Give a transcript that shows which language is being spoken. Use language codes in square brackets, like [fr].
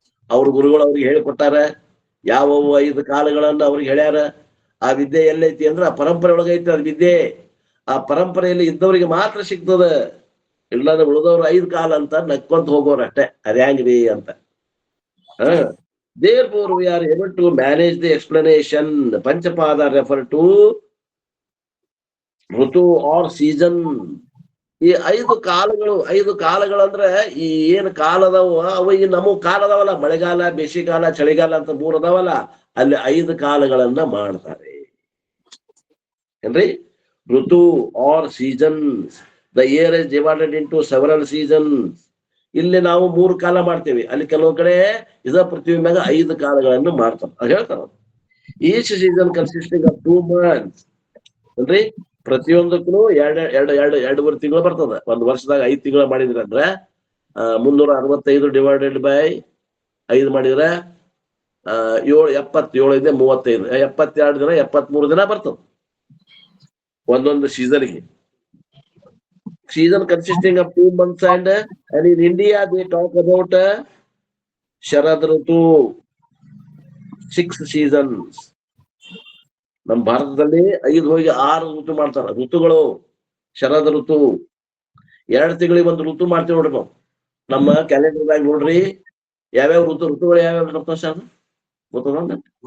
[kn] ಅವ್ರ ಗುರುಗಳು ಅವ್ರಿಗೆ ಹೇಳಿಕೊಟ್ಟಾರ. ಯಾವ 5 ಕಾಲಗಳನ್ನ ಅವ್ರಿಗೆ ಹೇಳ್ಯಾರ. ಆ ವಿದ್ಯೆ ಎಲ್ಲೈತಿ ಅಂದ್ರೆ ಆ ಪರಂಪರೆ ಒಳಗೈತಿ ಅದು ವಿದ್ಯೆ. ಆ ಪರಂಪರೆಯಲ್ಲಿ ಇದ್ದವರಿಗೆ ಮಾತ್ರ ಸಿಗ್ತದ. ಇಲ್ಲಾಂದ್ರೆ ಉಳಿದವ್ರು 5 ಕಾಲ ಅಂತ ನಕ್ಕೊಂತ ಹೋಗೋರು ಅಷ್ಟೇ. ಅದ್ಯಾಂಗ್ರಿ ಅಂತ. [en] Therefore we are able to manage the explanation. Panchapada refer to ಋತು or season. [kn] ಈ 5 ಕಾಲಗಳು ಅಂದ್ರೆ ಈ ಏನ್ ಕಾಲ ಅದಾವ ಅವ ಈ ನಮ್ಮ ಕಾಲ ಅದಾವಲ್ಲ, ಮಳೆಗಾಲ, ಬೇಸಿಗೆಗಾಲ, ಚಳಿಗಾಲ ಅಂತ 3 ಅದಾವಲ್ಲ, ಅಲ್ಲಿ 5 ಕಾಲಗಳನ್ನ ಮಾಡ್ತಾರೆ ಏನ್ರಿ. [en] ಋತು or seasons. The year is divided into several seasons. [kn] ಇಲ್ಲಿ ನಾವು 3 ಕಾಲ ಮಾಡ್ತೇವೆ, ಅಲ್ಲಿ ಕೆಲವು ಕಡೆ ಇದ ಪೃಥ್ವಿ ಮ್ಯಾಗ 5 ಕಾಲಗಳನ್ನು ಮಾಡ್ತಾರ. ಅದು ಹೇಳ್ತಾರ. [en] Each season consisting of 2 months. [kn] ಅಂದ್ರೆ ಪ್ರತಿಯೊಂದಕ್ಕೂ 2.5 ತಿಂಗಳು ಬರ್ತದ. ಒಂದ್ ವರ್ಷದಾಗ 5 ತಿಂಗಳು ಮಾಡಿದ್ರ ಅಂದ್ರೆ 365 [en] divided by [kn] 5 ಮಾಡಿದ್ರೆ 77 ಇದೆ 35, 72 ದಿನ, 73 ದಿನ ಬರ್ತದ ಒಂದೊಂದು ಸೀಸನ್ಗೆ. [en] Season consisting of 2 months and in India they talk about Sharad Ritu, 6 seasons. [kn] ನಮ್ಮ ಭಾರತದಲ್ಲಿ 5 ಹೋಗಿ 6 ಋತು ಮಾಡ್ತಾರ. ಋತುಗಳು ಶರದ್ ಋತು 2 ತಿಂಗಳಿಗೆ 1 ಋತು ಮಾಡ್ತೀವಿ ನೋಡ್ರಿ ನಾವು. ನಮ್ಮ ಕ್ಯಾಲೆಂಡರ್ದಾಗ ನೋಡ್ರಿ ಯಾವ್ಯಾವ ಋತುಗಳು ಯಾವ್ಯಾವ ಬರ್ತವ ಸರ್ ಗೊತ್ತದ?